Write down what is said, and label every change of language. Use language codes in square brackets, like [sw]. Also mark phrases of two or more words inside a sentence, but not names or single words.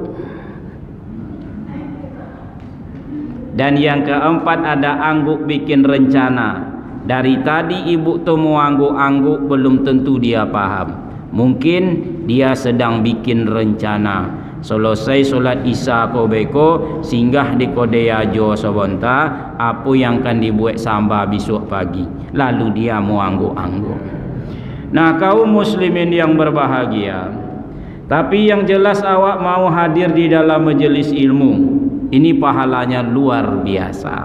[id] Dan yang keempat, ada angguk bikin rencana. Dari tadi ibu tu mau angguk-angguk, belum tentu dia paham. Mungkin dia sedang bikin rencana. Selesai solat isya [min] ko beko, [id] singgah di Kodeyajo sebentar, apa yang akan dibuat samba besok pagi. Lalu dia mau angguk-angguk. Nah, kaum muslimin yang berbahagia, tapi yang jelas awak mau hadir di dalam majelis ilmu, ini pahalanya luar biasa.